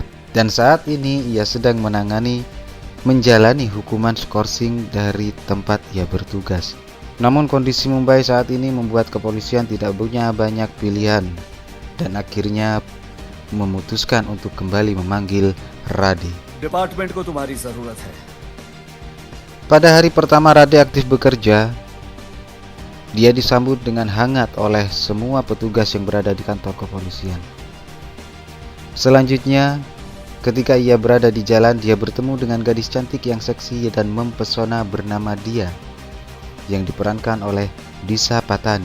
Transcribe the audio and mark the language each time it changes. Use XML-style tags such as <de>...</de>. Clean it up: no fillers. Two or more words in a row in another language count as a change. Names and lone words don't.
<id>Dan saat ini ia sedang menjalani hukuman skorsing dari tempat ia bertugas. Namun kondisi Mumbai saat ini membuat kepolisian tidak punya banyak pilihan dan akhirnya memutuskan untuk kembali memanggil Rade.</id> <hi>डिपार्टमेंट को तुम्हारी जरूरत है.</hi> <id>Pada hari pertama Rade aktif bekerja, dia disambut dengan hangat oleh semua petugas yang berada di kantor kepolisian. Selanjutnya, ketika ia berada di jalan, dia bertemu dengan gadis cantik yang seksi dan mempesona bernama Dia, yang diperankan oleh Disha Patani.</id>